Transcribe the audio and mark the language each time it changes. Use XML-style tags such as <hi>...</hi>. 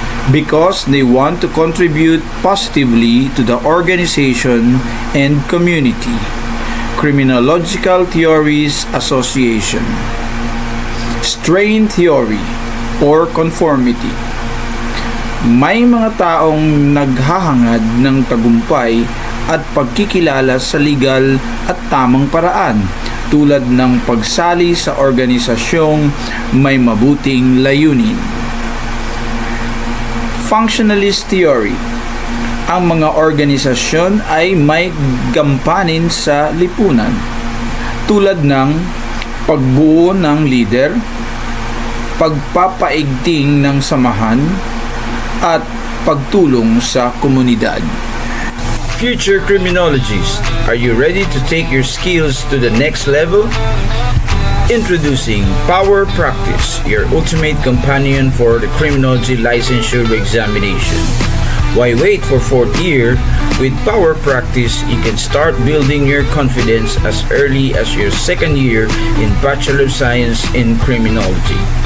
<en>Because they want to contribute positively to the organization and community. Criminological Theories Association. Strain Theory or Conformity.</en> <tl>May mga taong naghahangad ng tagumpay at pagkikilala sa legal at tamang paraan tulad ng pagsali sa organisasyong may mabuting layunin. Functionalist Theory. Ang mga organisasyon ay may gampanin sa lipunan tulad ng pagbuo ng leader, pagpapaigting ng samahan, at pagtulong sa komunidad.</tl> <en>Future criminologists, are you ready to take your skills to the next level? Introducing Power Practice, your ultimate companion for the criminology licensure examination. Why wait for 4th year? With Power Practice, you can start building your confidence as early as your 2nd year in Bachelor of Science in Criminology.</en>